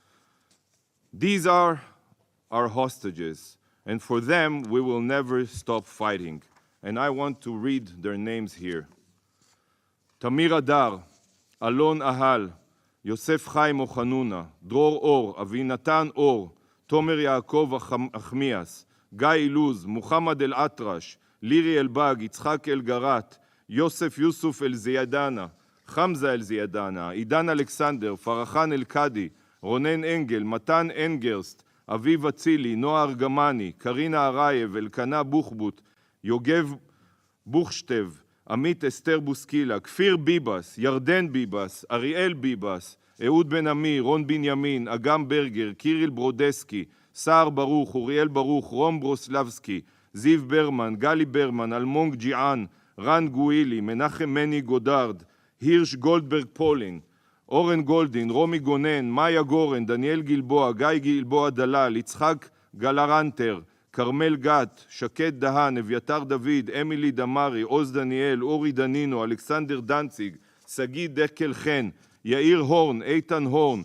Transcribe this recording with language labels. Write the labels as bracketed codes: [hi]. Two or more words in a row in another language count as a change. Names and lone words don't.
[en] These are our hostages, and for them we will never stop fighting. And I want to read their names here. Tamir Adar, Alon Ahal, Yosef Chaim Ochanuna, Dror Or, Avinatan Or, Tomer Yaakov Achmias, Guy Iluz, Muhammad El Atrash, Liri Elbag, Yitzhak El Garat, Yosef Yusuf El Ziyadana, Hamza El Ziyadana, Idan Alexander, Farachan El Kadi, Ronen Engel, Matan Engerst, Aviv Atzili, Noah Argamani, Karina Arayev, Elkana Buchbut, Yogev Buchshtev, Amit Esther Buskila, Kfir Bibas, Yarden Bibas, Ariel Bibas, [he] אהוד בן עמי, רון בנימין, אגם ברגר, קיריל ברודסקי, סער ברוך, אוריאל ברוך, רום ברוסלבסקי, זיו ברמן, גלי ברמן, אלמונג ג'יען, רן גואילי, מנחם מני גודרד, הירש גולדברג פולין, אורן גולדין, רומי גונן, מאיה גורן, דניאל גלבוע, גיא גלבוע דלל, יצחק גלרנטר, כרמל גת, שקד דהן, אביתר דוד, אמילי דמרי, עוז דניאל, אורי דנינו, אלכסנדר דנציג, סגי דקל חן, יאיר הורן, איתן הורן,